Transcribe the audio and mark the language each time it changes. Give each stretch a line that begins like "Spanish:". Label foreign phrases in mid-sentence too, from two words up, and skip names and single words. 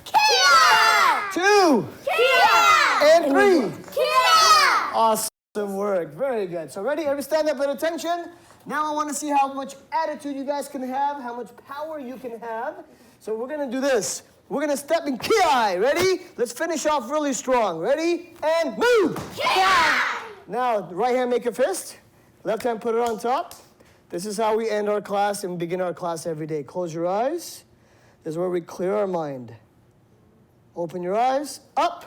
English: Kia! 2, Kia! and 3. Kia! Awesome work. Very good. So ready? Everybody stand up at attention. Now I want to see how much attitude you guys can have, how much power you can have. So we're going to do this. We're going to step in ki-ai. Ready? Let's finish off really strong. Ready? And move. Kia! Now, right hand make a fist. Left hand put it on top. This is how we end our class and begin our class every day. Close your eyes. This is where we clear our mind. Open your eyes. Up.